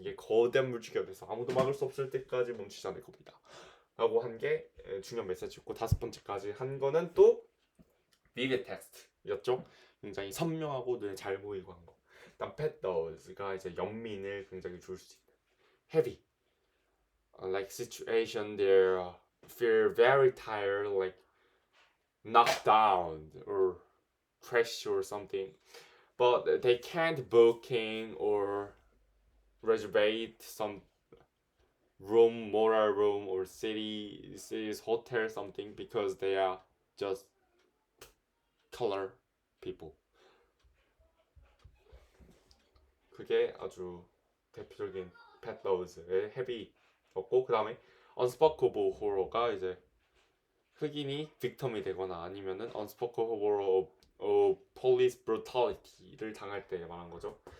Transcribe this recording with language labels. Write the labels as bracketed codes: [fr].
[ko] 이게 거대한 물줄기가 돼서 아무도 막을 수 없을 때까지 멈추지 않을 겁니다 라고 한 게 중요한 메시지였고 5번째까지 한 거는 또 vivid text였죠. 굉장히 선명하고 눈에 잘 보이고 한 거. 일단 pathos가 이제 연민을 굉장히 줄 수 있는 [en] heavy like situation they feel very tired like knocked down or crashed or something but they can't booking or reserve some room, motor room or city's hotel something because they are just color people. [ko] 그게 아주 대표적인 pathos의 헤비였고 그 다음에 unspoken horror가 이제 흑인이 빅텀이 되거나 아니면은 [en] unspoken horror of police brutality [ko] 를 당할 때 말한 거죠.